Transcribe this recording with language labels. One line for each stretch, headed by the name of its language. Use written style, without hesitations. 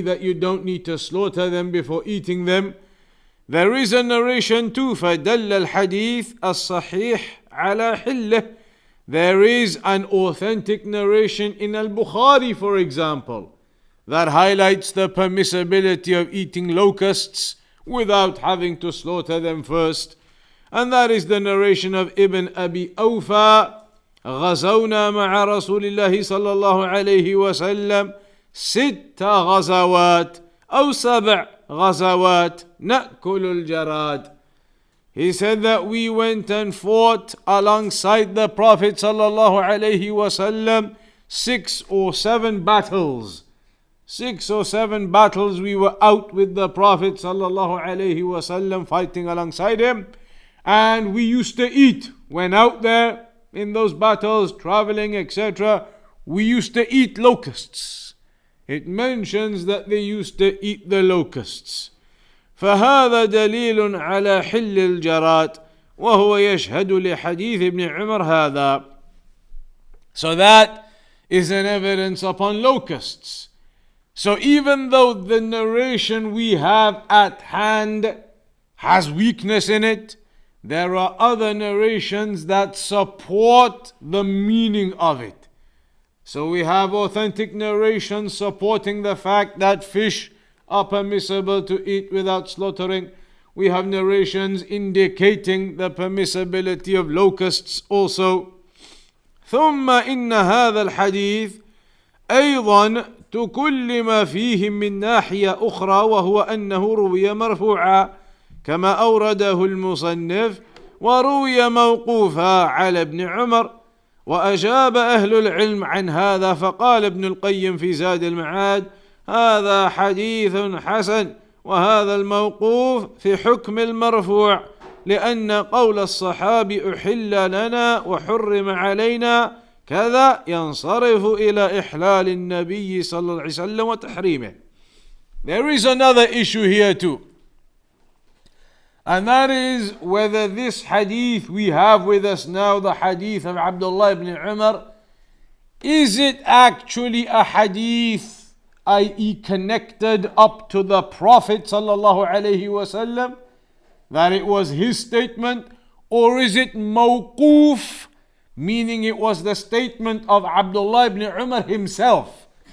English: that you don't need to slaughter them before eating them, there is a narration too,
Arabic: فَدَلَّ الْحَدِيث الصَّحِيحِ عَلَى حِلِّهِ.
English: There is an authentic narration in Al-Bukhari, for example, that highlights the permissibility of eating locusts without having to slaughter them first. And that is the narration of Ibn Abi Awfa,
Arabic: غزونا مع رسول الله صلى الله عليه وسلم 6 غزوات أو 7 غزوات نأكل الجراد.
English: He said that we went and fought alongside the Prophet sallallahu alaihi wasallam 6 or 7 battles. 6 or 7 battles we were out with the Prophet sallallahu alaihi wasallam, fighting alongside him, and we used to eat. When out there in those battles, traveling, etc., we used to eat locusts. It mentions that they used to eat the locusts.
Arabic: فهذا دليل على حل الجراد وهو يشهد لحديث ابن عمر هذا.
English: So that is an evidence upon locusts. So even though the narration we have at hand has weakness in it, there are other narrations that support the meaning of it. So we have authentic narrations supporting the fact that fish are permissible to eat without slaughtering. We have narrations indicating the permissibility of locusts also.
Arabic: ثم إن هذا الحديث أيضا تكلم فيه من ناحية أخرى، وهو أنه روي مرفوعا كما أورده المصنف، وروي موقوفا على ابن عمر. وأجاب أهل العلم عن هذا، فقال ابن القيم في زاد المعاد: هذا حديث حسن، وهذا الموقوف في حكم المرفوع، لأن قول الصحابي أحل لنا وحرم علينا كذا ينصرف إلى إحلال النبي صلى الله عليه وسلم وتحريمه.
English: There is another issue here too, and that is whether this hadith we have with us now, the hadith of Abdullah ibn Umar, is it actually a hadith, i.e. connected up to the Prophet sallallahu alaihi wasallam, that it was his statement, or is it mawquf, meaning it was the statement of Abdullah ibn Umar himself?